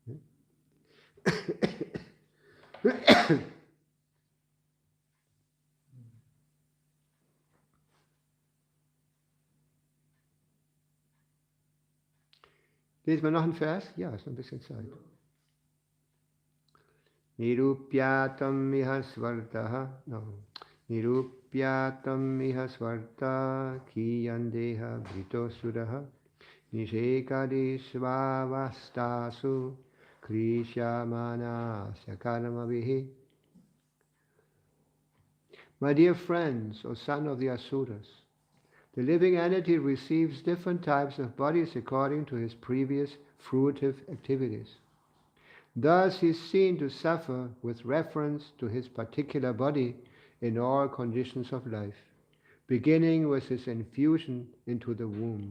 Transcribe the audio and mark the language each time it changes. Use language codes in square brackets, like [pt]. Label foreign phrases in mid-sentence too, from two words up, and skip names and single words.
[de] Lesen wir noch einen Vers? Ja, ist noch ein bisschen Zeit. [sa] निरूप्यताम् इह स्वार्थः, निरूप्यताम् इह स्वार्थ कियान् देहभृतोऽसुरः निषेकादिष्ववस्थासु क्लिश्यमानस्य कर्मभिः. [en] My dear friends, O son of the Asuras, the living entity receives different types of bodies according to his previous fruitive activities. Thus he is seen to suffer with reference to his particular body in all conditions of life, beginning with his infusion into the womb.